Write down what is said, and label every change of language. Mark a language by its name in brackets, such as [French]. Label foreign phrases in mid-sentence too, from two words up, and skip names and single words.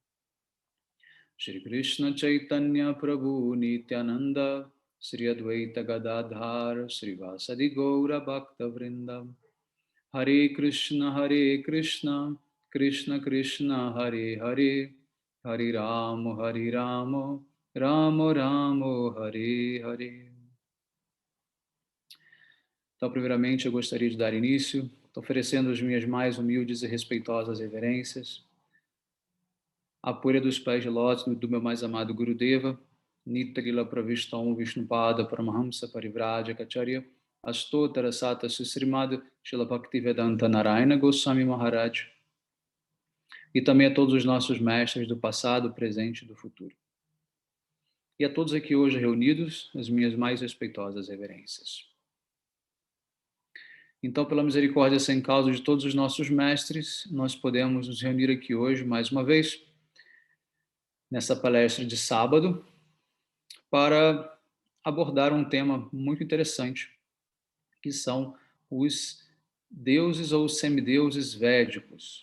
[Sanskrit] Shri Krishna Chaitanya Prabhu Nityananda Sri Advaita Gadadhar Sri Vasadi Gaura Bhakta Vrinda Hare Krishna Krishna Krishna Hare Hare Hare Ramo Ramo Ramo Hare Hare. [Portuguese] Então, primeiramente, eu gostaria de dar início, oferecendo as minhas mais humildes e respeitosas reverências à poeira dos pés de lótus do meu mais amado Gurudeva, Nitrila Pravishtam Vishnupada Paramahamsa Parivraja Kacharya Astotara Sata Susrimad Shila Bhaktivedanta Narayana Goswami Maharaj, e também a todos os nossos mestres do passado, presente e do futuro. E a todos aqui hoje reunidos, as minhas mais respeitosas reverências. Então, pela misericórdia sem causa de todos os nossos mestres, nós podemos nos reunir aqui hoje, mais uma vez, nessa palestra de sábado, para abordar um tema muito interessante, que são os deuses ou semideuses védicos.